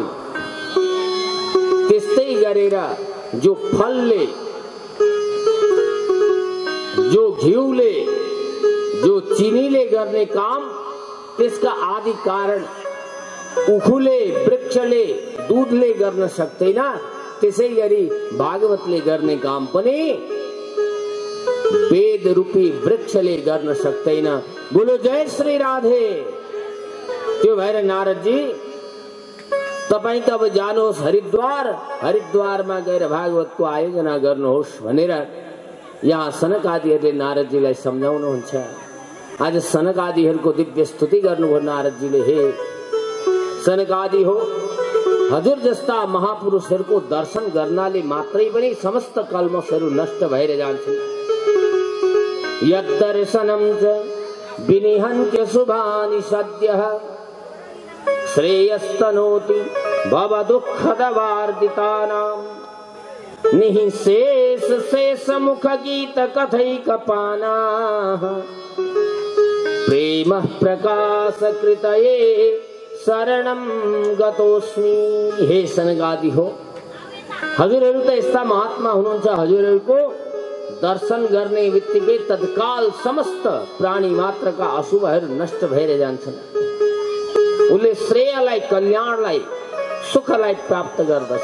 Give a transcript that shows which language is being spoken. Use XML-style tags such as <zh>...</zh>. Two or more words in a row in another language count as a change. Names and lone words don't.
<ne>त्यस्तै गरेर जो फलले, जो घिउले, जो चिनीले गर्ने काम त्यसका आदि कारण उखुले, वृक्षले, दूधले गर्न सक्दैन। त्यसै गरी भागवतले गर्ने काम पनि वेद रूपी वृक्षले गर्न सक्दैन।</ne> <hi>बोलो जय श्री राधे।</hi> <ne>त्यो भएर नारदजी तपाई त अब जानुहोस् हरिद्वार, हरिद्वारमा गएर भागवतको आयोजना गर्नुहोस् भनेर यहाँ सनक आदिहरूले नारदजीलाई सम्झाउनुहुन्छ। आज सनक आदिहरूको दिव्य स्तुति गर्नुभयो नारदजीले। हे सनक आदि हो, हजुर जस्ता महापुरुषहरूको दर्शन गर्नाले मात्रै पनि समस्त कल्मषहरू नष्ट भएर जान्छन्।</ne> <sa>यद्दर्शनं च विनिहन्त्य शुभानि सद्यः श्रेयस्तनोति भवदुःखदवार्दितानां निःशेष शेषमुख गीत कथैकपानाः प्रेम प्रकाशकृतये शरणं गतोस्मि।</sa> <ne>हे सनकादि हो, हजुरहरू त यस्ता महात्मा हुनुहुन्छ, हजुरहरूको दर्शन गर्ने बित्तिकै तत्काल समस्त प्राणी मात्रका अशुभहरू नष्ट भएर जान्छन्। उसले श्रेयलाई, कल्याणलाई, सुखलाई प्राप्त गर्दछ।</ne>